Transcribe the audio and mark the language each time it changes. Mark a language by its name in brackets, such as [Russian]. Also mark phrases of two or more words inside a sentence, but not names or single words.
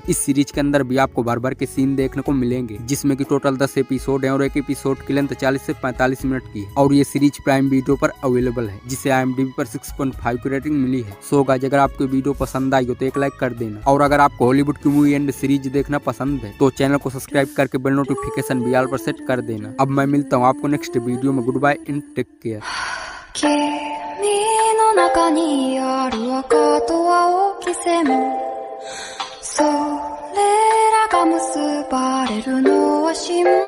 [Hindi] इस सीरीज के अंदर भी आपको भर भर के सीन देखने को मिलेंगे, जिसमें कि टोटल 10 एपिसोड हैं और एक एपिसोड की लेंथ 40 से 45 मिनट की है और ये सीरीज प्राइम वीडियो पर अवेलेबल है, जिसे IMDb पर 6.5 की रेटिंग मिली है। [English] so guys, [Hindi] अगर आपको वीडियो पसंद आई हो तो एक लाइक कर देना और अगर आपको हॉलीवुड की [English] movie and series [Hindi] देखना पसंद है तो चैनल को सब्सक्राइब करके [English] bell notification [Hindi] भी ऑल पर सेट कर देना। अब मैं मिलता हूँ आपको [English] next video [Hindi] में। [English] good bye and take care. [Japanese] 君の中にある赤と青き線、それらが結ばれるのは